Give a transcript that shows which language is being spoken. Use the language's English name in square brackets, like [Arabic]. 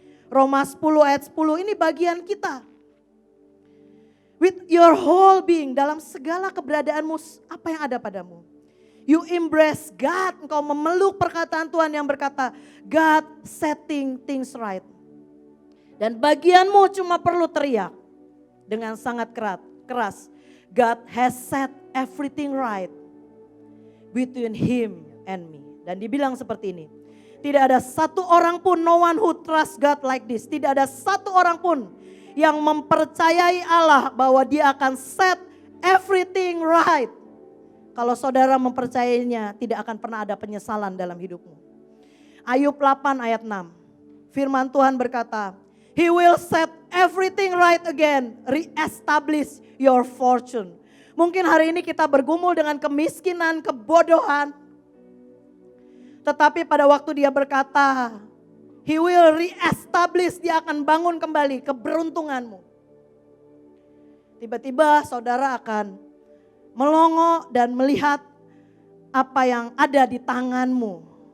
[Indonesian] Roma 10 ayat 10 ini bagian kita. [English] With your whole being, [Indonesian] dalam segala keberadaanmu, apa yang ada padamu. [English] You embrace God, [Indonesian] engkau memeluk perkataan Tuhan yang berkata, [English] God setting things right. [Indonesian] Dan bagianmu cuma perlu teriak dengan sangat keras. [English] God has set everything right between him and me. [Indonesian] Dan dibilang seperti ini, tidak ada satu orang pun, [English] no one who trust God like this. [Indonesian] Tidak ada satu orang pun yang mempercayai Allah bahwa dia akan [English] set everything right. [Indonesian] Kalau saudara mempercayainya, tidak akan pernah ada penyesalan dalam hidupmu. Ayub 8 ayat 6. Firman Tuhan berkata, [English] He will set everything right again, re-establish your fortune. [Indonesian] Mungkin hari ini kita bergumul dengan kemiskinan, kebodohan. Tetapi pada waktu dia berkata, [English] He will re-establish, [Indonesian] dia akan bangun kembali keberuntunganmu. Tiba-tiba saudara akan melongo dan melihat apa yang ada di tanganmu.